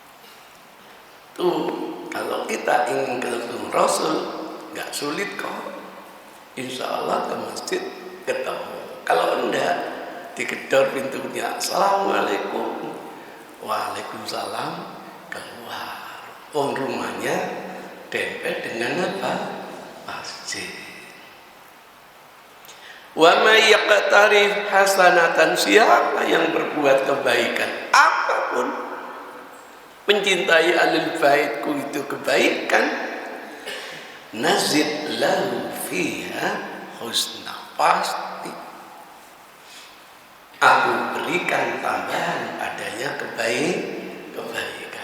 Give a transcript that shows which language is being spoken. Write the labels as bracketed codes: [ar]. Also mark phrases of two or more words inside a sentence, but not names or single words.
[id] Tuh, kalau kita ingin ketemu Rasul, enggak sulit kok. [ar] إن شاء الله [id] ke masjid ketemu. Kalau enggak, digedor pintunya, [ar] السلام عليكم، وعليكم السلام, [id] keluar. Rumahnya dempet dengan apa? Masjid. [ar] ومن يقترف حسنة, [id] siapa yang berbuat kebaikan apapun, mencintai ahlul baitku itu kebaikan, [ar] نزد له فيها حسنا, [id] pasti aku berikan tambahan adanya kebaikan.